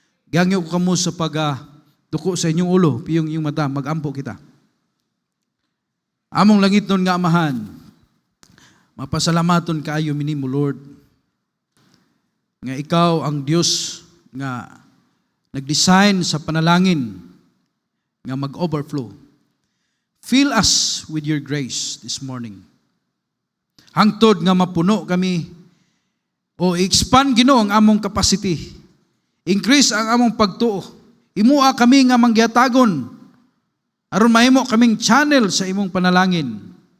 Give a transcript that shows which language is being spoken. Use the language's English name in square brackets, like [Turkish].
[Cebuano] Gangyo ko kamo sa duko sa inyong ulo, piyong iyong mata, magampo kita. Among langiton nga Amahan, mapasalamaton kaayo minimo Lord, nga ikaw ang Dios nga nag-design sa panalangin nga mag-overflow. [English] Fill us with your grace this morning. [Cebuano] Hangtod nga mapuno kami o expand Ginoo ang among capacity. Increase ang among pagtuo. Imua kami nga mangyatagon aron mahimo kaming channel sa imong panalangin.